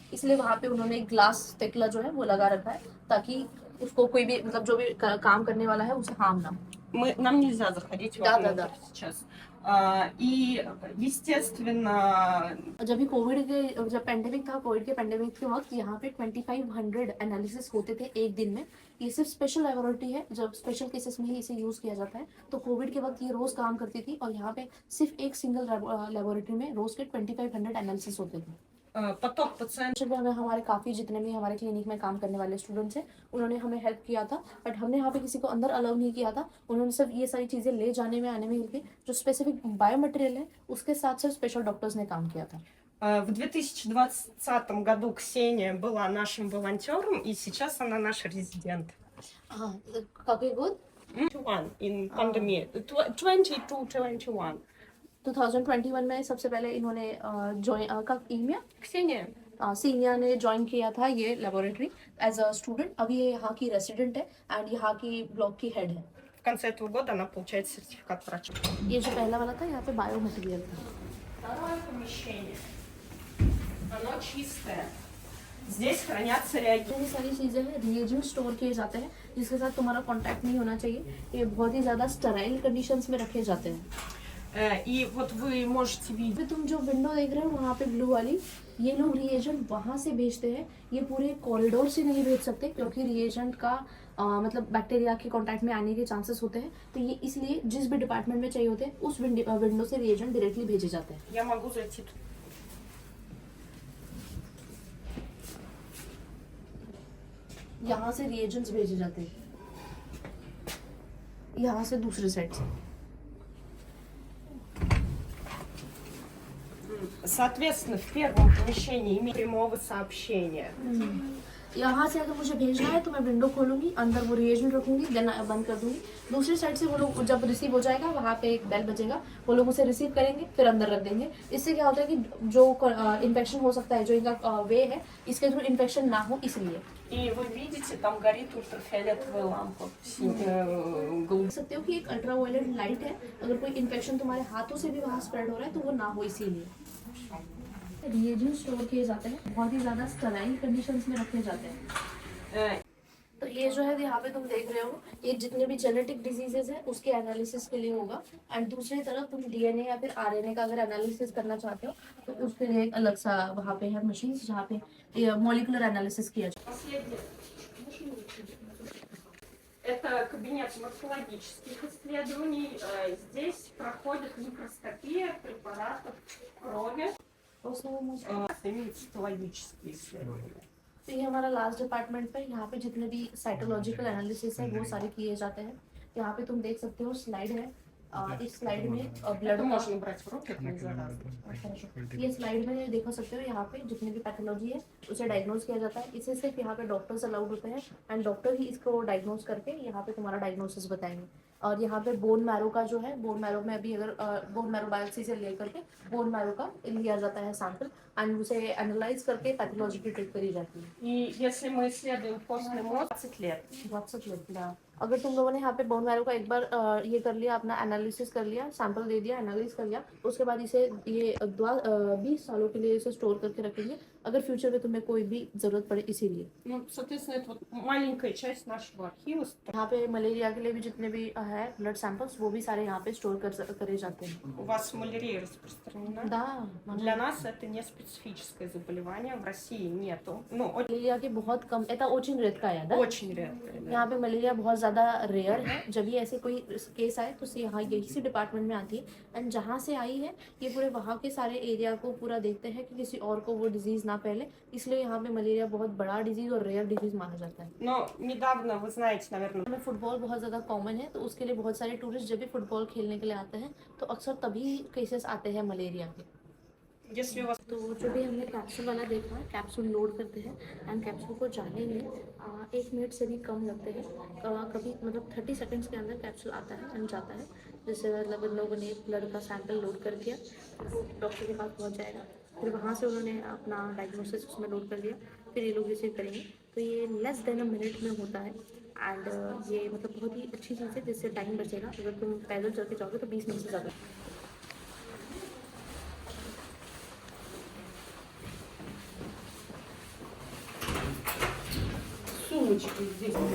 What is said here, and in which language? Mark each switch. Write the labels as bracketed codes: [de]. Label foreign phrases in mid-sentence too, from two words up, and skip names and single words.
[hi] इसलिए वहाँ पे उन्होंने एक ग्लास टेकला जो है वो लगा रखा है ताकि उसको कोई भी मतलब जो भी काम करने वाला है उसे हार्म ना हो। [ru] Нам нельзя заходить Да. сейчас. И, естественно, [hi] जब भी कोविड के जब पेंडेमिक था, कोविड के पेंडेमिक के वक्त यहाँ पे 2500 एनालिसिस होते थे एक दिन में। ये सिर्फ [en] special laboratory [hi] है, जब स्पेशल केसेस में ही इसे यूज़ किया जाता है। तो कोविड के वक्त ये रोज़ काम करती थी और यहाँ पे सिर्फ एक [en] single laboratory [hi] में रोज़ के 2500 एनालिसिस होते थे। [ru] поток пациентов. [hi] हमें हमारे काफ़ी जितने भी हमारे क्लिनिक में काम करने वाले स्टूडेंट्स हैं उन्होंने हमें हेल्प किया था, बट हमने यहाँ पे किसी को अंदर अलाउ नहीं किया था। उन्होंने सिर्फ ये सारी चीज़ें ले जाने में आने में हेल्प की। जो [en] specific biomaterial [hi] है उसके साथ सिर्फ [en] special doctors [hi] ने काम किया था। [ru] В 2020 году Ксения была нашим волонтером, и сейчас она наш резидент. [hi] हाँ, काफ़ी गुड। [en] 21 in pandemic. 2021. [hi] 2021 में सबसे पहले इन्होंने ज्वाइन का ईमिया [ru] Ксения. [hi] सीनिया ने ज्वाइन किया था ये लेबोरेटरी [en] as a student. [hi] अभी ये यहाँ की रेसिडेंट है एंड यहाँ की ब्लॉक की हेड है। [ru] В конце этого года она получает сертификат врача. [hi] ये जो पहला वाला था यहाँ पे बायो मटेरियल था। [ru] Второе помещение. Оно чистое. Здесь хранятся реагенты. [hi] ये सारी चीज़ें हैं, रिएजेंट स्टोर किए जाते हैं जिसके साथ तुम्हारा कांटेक्ट नहीं होना चाहिए। ये बहुत ही ज़्यादा [en] sterile conditions [hi] में रखे जाते हैं। [ru] И вот вы можете видеть. [hi] अभी तुम जो विंडो देख रहे हो वहाँ पे ब्लू वाली, ये लोग रिएजेंट वहाँ से भेजते हैं। ये पूरे कॉरिडोर से नहीं भेज सकते क्योंकि रिएजेंट का मतलब बैक्टीरिया के कांटेक्ट में आने के चांसेस होते हैं। तो ये इसलिए जिस भी डिपार्टमेंट में चाहिए होते हैं उस विंडो से रिएजेंट डायरेक्टली भेजे जाते हैं। [ru] Я могу зайти. [hi] यहाँ से रिएजेंट्स भेजे जाते हैं, यहाँ से दूसरे साइड से। [ru] Соответственно, в первом помещении имеем прямого сообщения. [hi] यहाँ से अगर मुझे भेजना है तो मैं विंडो खोलूंगी, अंदर वो रिएजेंट रखूंगी, देन बंद कर दूंगी। दूसरी साइड से वो लोग जब रिसीव हो जाएगा वहाँ पे एक बेल बजेगा, वो लोग उसे रिसीव करेंगे फिर अंदर रख देंगे। इससे क्या होता है कि जो इन्फेक्शन हो सकता है, जो इनका वे है, इसके थ्रू इन्फेक्शन ना हो इसलिए। [ru] И вы видите, там горит ультрафиолетовая лампа. [hi] देख सकते हो कि एक [en] ultraviolet light [hi] है, अगर कोई इन्फेक्शन तुम्हारे हाथों से भी वहाँ स्प्रेड हो रहा है तो वो ना हो इसीलिए। रिएजेंट स्टोर किए जाते हैं, बहुत ही ज़्यादा [en] sterile conditions [hi] में रखे जाते हैं। तो ये जो है यहाँ पे तुम देख रहे हो, ये जितने भी [en] genetic diseases [hi] है उसके एनालिसिस के लिए होगा। एंड दूसरी तरफ तुम डीएनए या फिर आरएनए का अगर एनालिसिस करना चाहते हो तो उसके लिए एक अलग सा वहाँ पे है मशीन जहाँ पे [en] molecular analysis [hi] किया जाए। [ru] Это кабинет морфологических исследований. Здесь проходит микроскопия препаратов крови. Именно цитологические исследования. [hi] तो ये हमारा [en] last department [hi] पे, यहाँ पे जितने भी [en] cytological analysis [hi] है वो सारे किए जाते हैं। यहाँ पे तुम देख सकते हो स्लाइड है, इस स्लाइड में ब्लड [ru] Это можно брать в руки, это не заразно. [hi] ये स्लाइड में देखो सकते हो, यहाँ पे जितनी भी पैथोलॉजी है उसे डायग्नोज किया जाता है। इसे सिर्फ यहाँ पे [en] doctors allowed [hi] होते हैं एंड डॉक्टर ही इसको डायग्नोज करके यहाँ पे तुम्हारा डायग्नोसिस बताएंगे। और यहाँ पे [en] bone marrow [hi] का जो है, [en] bone marrow [hi] में अभी अगर [en] bone marrow biopsy [hi] से लेकर के [en] bone marrow [hi] का लिया जाता है सैंपल एंड उसे एनालाइज करके पैथोलॉजी की ट्रीट करी जाती है। [ru] И если мы исследуем костный मозг 20 лет. 20 लेट। Да. [hi] अगर तुम लोगों ने यहाँ पे [en] bone marrow [hi] का एक बार ये कर लिया, अपना एनालिसिस कर लिया, सैंपल दे दिया, एनालाइज कर लिया, उसके बाद इसे ये 20 सालों के लिए इसे स्टोर करके रखेंगे अगर फ्यूचर में तुम्हें कोई भी ज़रूरत पड़े इसीलिए। [ru] Ну, соответственно, это вот маленькая часть нашего архива. [hi] यहाँ पे मलेरिया के लिए भी जितने भी है [en] blood samples [hi] वो भी सारे यहाँ पे स्टोर करे जाते हैं। [ru] У вас малярия распространена? Да, Для нас это не специфическое заболевание, в России нету. Ну, [hi] मलेरिया के बहुत कम, [ru] это очень редко है, да? очень редко. Да. [hi] यहाँ पे मलेरिया बहुत ज़्यादा रेयर है। जब भी ऐसे कोई केस आए तो यहाँ इसी डिपार्टमेंट में आती है एंड जहाँ से आई है ये पूरे वहाँ के सारे एरिया को पूरा देखते हैं कि किसी और को वो डिजीज़ ना फैले, इसलिए यहाँ पे मलेरिया बहुत बड़ा डिजीज़ और [en] rare disease [hi] माना जाता है। [ru] Но недавно, вы знаете, наверное, [hi] में फुटबॉल बहुत ज़्यादा कॉमन है तो उसके लिए बहुत सारे टूरिस्ट जब भी फुटबॉल खेलने के लिए आते हैं तो अक्सर तभी केसेस आते हैं मलेरिया के। [ru] если у вас [hi] तो जो भी हमने कैप्सूल वाला देखा है, [en] capsule load [hi] करते हैं एंड कैप्सूल को जाने में 1 मिनट से भी कम लगते हैं। कभी मतलब 30 सेकंड्स के अंदर कैप्सूल आता है एंड जाता है। जैसे मतलब इन लोगों ने ब्लड का सैंपल लोड कर दिया, वो डॉक्टर के पास पहुंच जाएगा, फिर वहाँ से उन्होंने अपना डायग्नोसिस उसमें लोड कर दिया, फिर ये लोग रिसीव करेंगे। तो ये [en] less than a minute [hi] में होता है एंड ये मतलब बहुत ही अच्छी चीज़ है जिससे टाइम बचेगा। अगर तुम पैदल चल के जाओगे तो 20 मिनट से ज़्यादा। [ru] сумочки здесь.